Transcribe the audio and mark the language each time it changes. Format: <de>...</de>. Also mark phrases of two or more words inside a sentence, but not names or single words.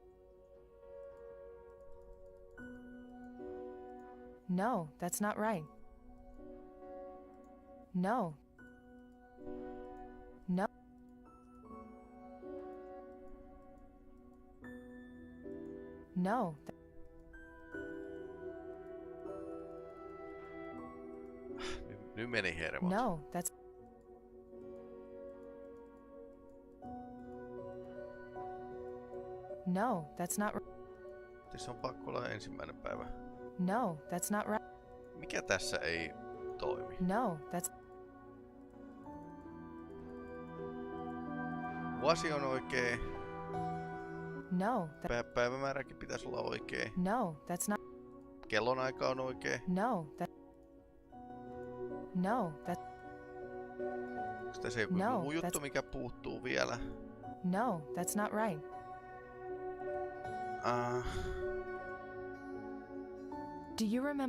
<en>No, that's not right. No. No. No.</en> <fi>Nyt meni hermot.</fi> <en>No, that's... No, that's not right.</en> <fi>Tässä on pakko olla 1. päivä.</fi> <en>No, that's not right.</en> <fi>Mikä tässä ei toimi?</fi> <en>No, that's...</en> <fi>Vuosi on oikee. No, päivämääräkin pitäisi olla oikee.</fi> <en>No, that's not...</en> <fi>Kellonaika on oikee.</fi> <en>No, that... No, that...</en> <fi>Onko tässä joku muu juttu, mikä puuttuu vielä?</fi> <en>No, that's not right. Do you remember?</en>